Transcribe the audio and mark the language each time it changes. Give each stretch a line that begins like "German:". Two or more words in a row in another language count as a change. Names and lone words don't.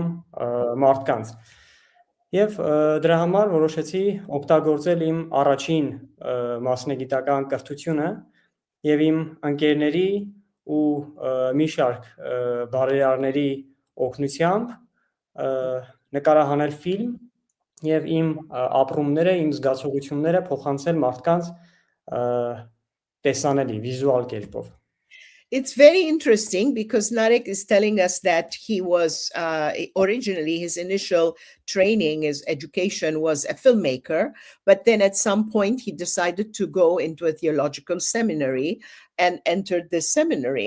Armenian: մարդկանց։ Եվ դրա համար որոշեցի օգտագործել իմ առաջին մասնագիտական կրթությունը եւ իմ ընկերների ու մի շարք բարերարների օգնությամբ նկարահանել ֆիլմ եւ իմ ապրումները, իմ զգացողությունները փոխանցել մարդկանց տեսանելի, վիզուալ կերպով։
English: It's very interesting because Narek is telling us that he was originally his initial training, his education was a filmmaker, but then at some point he decided to go into a theological seminary and entered the seminary.